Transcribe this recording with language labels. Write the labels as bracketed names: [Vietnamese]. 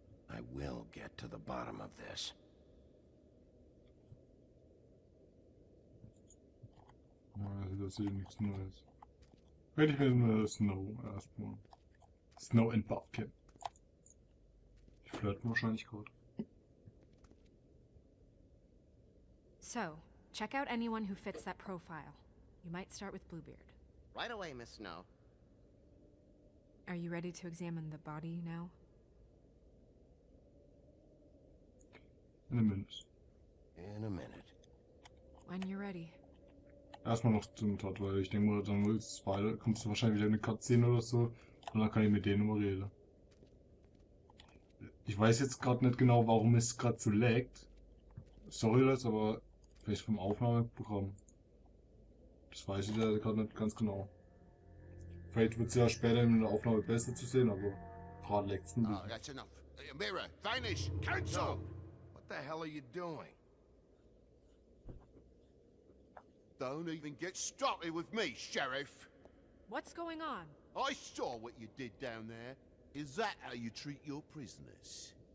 [English] I will get to the bottom of this. [German] Also das ist hier nichts Neues. Werde ich mir Snow erstmal. Snow and Buffkin. Die flirten wahrscheinlich gerade. [English] So, check out anyone who fits that profile. You might start with Bluebeard. Right away, Miss Snow. Are you ready to examine the body now? In a minute. In a minute. When you're ready. [German] Erstmal noch zum Todd, weil ich denke mal, dann kommst du wahrscheinlich wieder eine Cutscene oder so und dann kann ich mit denen mal reden. Ich weiß jetzt gerade nicht genau, warum es gerade so laggt. Sorry Leute, aber vielleicht vom Aufnahmeprogramm. Das weiß ich ja gerade nicht ganz genau. Vielleicht wird es ja später in der Aufnahme besser zu sehen, aber gerade laggt es ein bisschen. [English] Oh, that's enough. Mirror, vanish, cancel! What the hell are you doing? Don't even get started with me, Sheriff. What's going on? I saw what you did down there. Is that how you treat your prisoners?